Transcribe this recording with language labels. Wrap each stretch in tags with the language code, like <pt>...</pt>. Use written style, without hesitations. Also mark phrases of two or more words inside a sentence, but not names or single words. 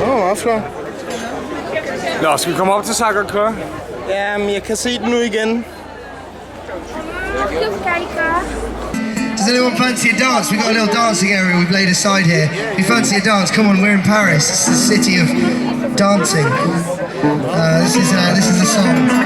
<da>vafler. Nå, skal vi komme op til Sacre Coeur? Ja, men jeg kan se den nu igen.</da> <en>Does anyone fancy a dance? We've got a little dancing area we've laid aside here. If you fancy a dance, come on, we're in Paris. It's the city of dancing. This is a song.</en>